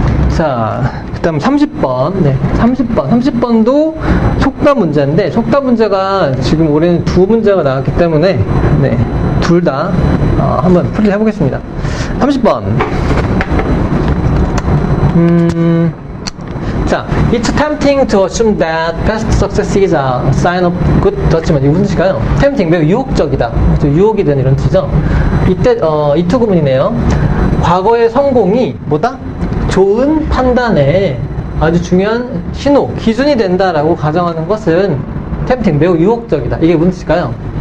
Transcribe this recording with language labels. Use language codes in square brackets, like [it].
[ko] 자, 그 다음 30번. 30번도 속담 문제인데, 속담 문제가 지금 올해는 2문제가 나왔기 때문에, 둘 다 한번 풀이를 해보겠습니다. 30번. [en] 자, it's tempting to assume that past success is a sign of good judgment. [ko] 이게 무슨 뜻일까요? tempting, 매우 유혹적이다. 유혹이 되는 이런 뜻이죠. 이때, 이투 구문이네요. 과거의 성공이 뭐다? 좋은 판단에 아주 중요한 신호, 기준이 된다라고 가정하는 것은 tempting, 매우 유혹적이다. 이게 무슨 뜻일까요?